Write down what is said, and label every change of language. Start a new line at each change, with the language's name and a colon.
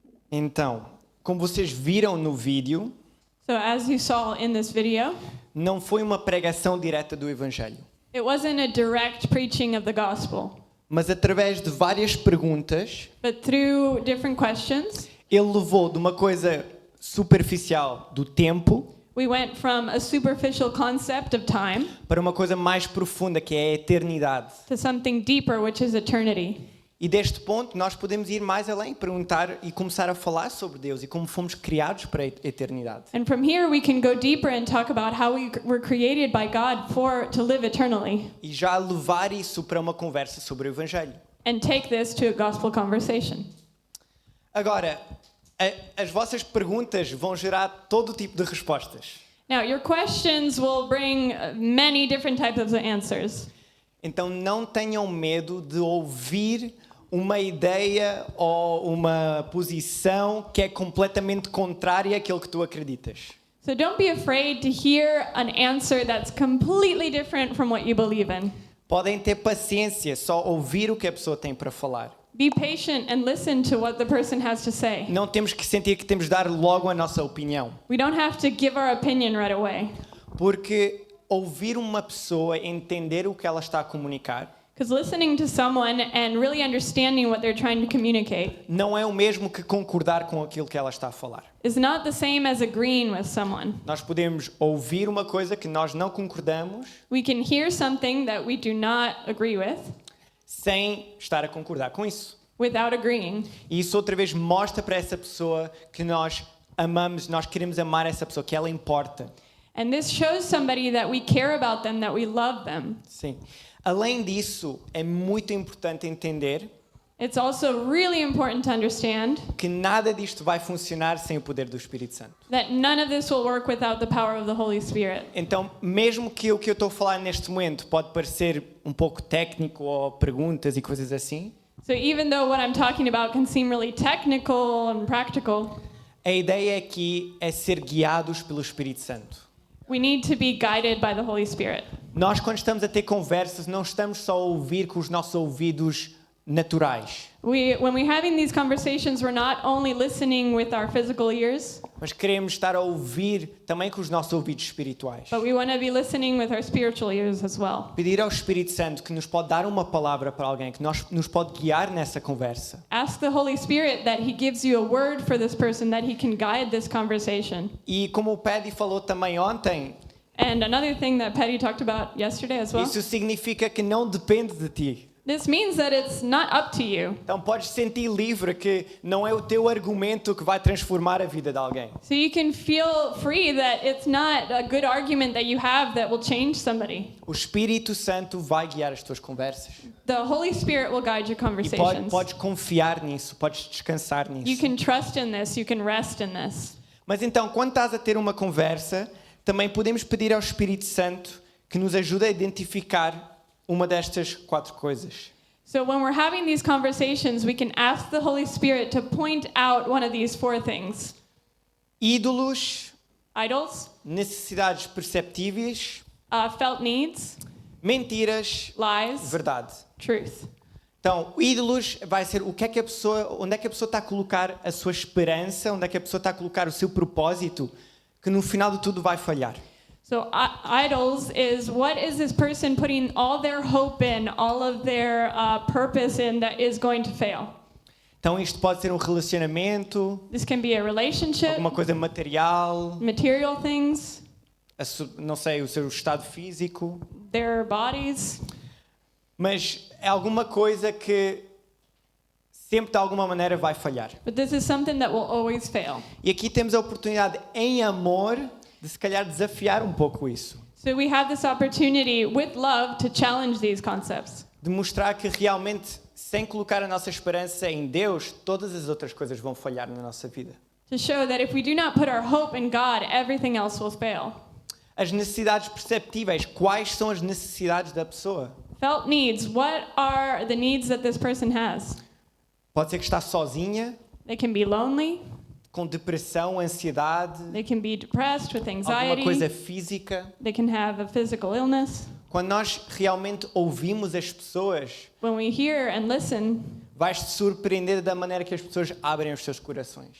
Portuguese: Então, como vocês viram no vídeo,
English: So as you saw in this video,
Portuguese: não foi uma pregação direta do Evangelho,
English: it wasn't a direct preaching of the gospel,
Portuguese: mas através de várias perguntas,
English: but through different questions,
Portuguese: ele levou de uma coisa superficial do tempo
English: we went from a superficial concept of time
Portuguese: para uma coisa mais profunda, que é a eternidade.
English: to something deeper, which is eternity.
Portuguese: E deste ponto nós podemos ir mais além, perguntar e começar a falar sobre Deus e como fomos criados para a eternidade.
English: And from here we can go deeper and talk about how we were created by God to live eternally,
Portuguese: E já levar isso para uma conversa sobre o Evangelho.
English: and take this to a gospel conversation.
Portuguese: Agora, as vossas perguntas vão gerar todo tipo de respostas.
English: Now, your questions will bring many different types of answers.
Portuguese: Então não tenham medo de ouvir uma ideia ou uma posição que é completamente contrária àquilo que tu acreditas.
English: So don't be afraid to hear an answer that's completely different from what you believe in.
Portuguese: Podem ter paciência, só ouvir o que a pessoa tem para falar.
English: Be patient and listen to what the person has to say.
Portuguese: Não temos que sentir que temos de dar logo a nossa opinião.
English: We don't have to give our opinion right away.
Portuguese: Porque ouvir uma pessoa, entender o que ela está a comunicar,
English: Because listening to someone and really understanding what they're trying to communicate
Portuguese: não é o mesmo que concordar com aquilo que ela está a falar.
English: is not the same as agreeing with someone.
Portuguese: Nós podemos ouvir uma coisa que nós não concordamos
English: We can hear something that we do not agree with
Portuguese: sem estar a concordar com isso.
English: without agreeing.
Portuguese: E isso outra vez mostra para essa pessoa que nós amamos, nós queremos amar essa pessoa, que ela importa.
English: And this shows somebody that we care about them, that we love them.
Portuguese: Sim. Além disso, é muito importante entender
English: It's also really important to understand
Portuguese: que nada disto vai funcionar sem o poder do Espírito Santo.
English: that none of this will work without the power of the Holy Spirit.
Portuguese: Então, mesmo que o que eu estou a falar neste momento pode parecer um pouco técnico ou perguntas e coisas assim,
English: So even though what I'm talking about can seem really technical and practical,
Portuguese: a ideia aqui é ser guiados pelo Espírito Santo.
English: we need to be guided by the Holy Spirit.
Portuguese: Nós, quando estamos a ter conversas, não estamos só a ouvir com os nossos ouvidos naturais,
English: When we're having these conversations, we're not only listening with our physical ears,
Portuguese: mas queremos estar a ouvir também com os nossos ouvidos espirituais.
English: but we want to be listening with our spiritual ears as well.
Portuguese: Pedir ao Espírito Santo que nos pode dar uma palavra para alguém, que nos pode guiar nessa conversa.
English: Ask the Holy Spirit that He gives you a word for this person, that He can guide this conversation.
Portuguese: E como o Paddy falou também ontem,
English: And another thing that Patty talked about yesterday as well,
Portuguese: isso significa que não depende de ti.
English: This means that it's not up to you.
Portuguese: Então podes sentir livre que não é o teu argumento que vai transformar a vida de alguém.
English: So you can feel free that it's not a good argument that you have that will change somebody.
Portuguese: O Espírito Santo vai guiar as tuas conversas.
English: The Holy Spirit will guide your
Portuguese: E
English: conversations.
Portuguese: podes confiar nisso, podes descansar
English: You
Portuguese: nisso.
English: can trust in this, you can rest in this.
Portuguese: Mas então, quando estás a ter uma conversa, também podemos pedir ao Espírito Santo que nos ajude a identificar uma destas 4 coisas.
English: So when we're having these conversations, we can ask the Holy Spirit to point out one of these 4 things.
Portuguese: Ídolos,
English: Idols,
Portuguese: necessidades perceptíveis,
English: felt needs,
Portuguese: mentiras,
English: lies,
Portuguese: verdade.
English: truth.
Portuguese: Então, ídolos vai ser o que é que a pessoa, onde é que a pessoa está a colocar a sua esperança, onde é que a pessoa está a colocar o seu propósito, que no final de tudo vai falhar.
English: So idols is what is this person putting all their hope in, all of their purpose in that is going to fail.
Portuguese: Então, isto pode ser um relacionamento,
English: This can be a relationship,
Portuguese: alguma coisa material,
English: material things,
Portuguese: não sei, o seu estado físico,
English: their bodies.
Portuguese: mas é alguma coisa que sempre de alguma maneira vai falhar.
English: But this is something that will always fail.
Portuguese: E aqui temos a oportunidade, em amor, de se calhar desafiar um pouco isso.
English: So we have this opportunity with love to challenge these concepts.
Portuguese: De mostrar que realmente, sem colocar a nossa esperança em Deus, todas as outras coisas vão falhar na nossa vida.
English: To show that if we do not put our hope in God, everything else will fail.
Portuguese: As necessidades perceptíveis, quais são as necessidades da pessoa?
English: Felt needs, what are the needs that this person has?
Portuguese: Pode ser que está sozinha,
English: They can be lonely,
Portuguese: com depressão, ansiedade,
English: they can be depressed with
Portuguese: alguma coisa
English: anxiety,
Portuguese: física.
English: they can have a physical illness.
Portuguese: Quando nós realmente ouvimos as pessoas,
English: When we hear and listen,
Portuguese: vais-te surpreender da maneira que as pessoas abrem os seus corações.